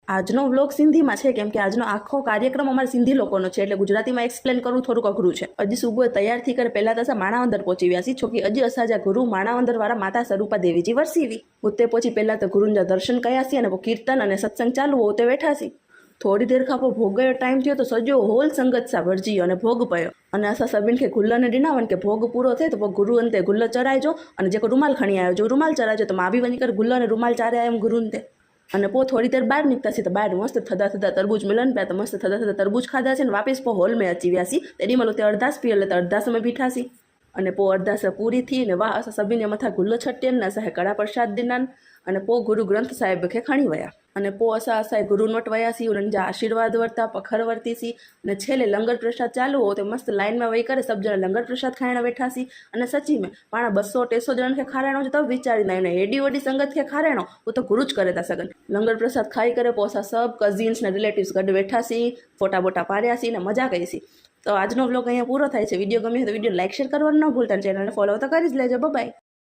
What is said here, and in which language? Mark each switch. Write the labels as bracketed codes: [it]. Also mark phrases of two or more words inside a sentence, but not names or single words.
[gu] આજનો વ્લોગ સિંધીમાં છે કેમ કે આજનો આખો કાર્યક્રમ અમારા સિંધી લોકોનો છે એટલે ગુજરાતીમાં એક્સપ્લેન કરવું થોડુંક અઘરું છે। [sd] अजी सुबह तैयार थी करे पहला तो माणावंदर पहुंची वियासी छोकी अज असाजा गुरु माणावंदर वाला माता स्वरूपा देवीजी वरसीवी उते पहुंची पहला तो गुरुजा दर्शन कयासी अने कीर्तन अने सत्संग चालू हो उते वेठासी। थोड़ी देर खां पोइ भोग जो टाइम थयो तो सजो होल संगत सा भरजी अने भोग पयो अने असां सभिनि खे गुल ने ॾिनावन के भोग पूरो थिए तो गुरु अंते गुल चराइजो अने जेको रूमाल खणी आयो जो रूमाल चराइजो तो मां बि वञी करे गुल ने रूमाल चारे आयमि गुरुनि ते। अने पोइ थोड़ी देर बहार निकतासीं तो बहार मस्त थदा थदा तरबूज मिलन पिया तो मस्त थदा थदा तरबूज खाधा छे वापस पोइ हॉल में अची वियासीं। तेॾी महिल उते अरदास पी એટલે अरदास में बीठासीं अने पोइ अरदास पूरी थी ने वाह असां सभिनी मथा गुल छटियनि ने असांखे कड़ा प्रसाद ॾिनानि अने पोइ गुरु ग्रंथ साहिब खे खणी विया अने पोइ असां गुरुनि वटि वियासीं उन्हनि जा आशीर्वाद वरिता पखर वरितीसीं अने छेल्ले लंगर प्रसाद चालू हो तो मस्त लाइन में वेही करे सभु ॼणा लंगर प्रसाद खाइण वेठासीं। अने सची में पाण 200-300 ॼणनि खे खाराइणो हुजे त विचारींदा आहियूं ने एॾी वॾी संगत खे खाराइणो उहो त गुरु ज करे था सघनि। लंगर प्रसाद खाई करे पोइ असां सभु कज़िन्स ने रिलेटिव्स गॾु वेठासीं फोटा बोटा पाड़ियासीं ने मजा कईसीं। [gu] તો આજનો વ્લોગ અહીંયા પૂરો થાય છે। વિડિયો ગમ્યો તો વિડિયો [en] like share [gu] કરવાનું ન ભૂલતા। ચેનલ ને ફોલો તો કરી જ લેજો। [en] bye bye.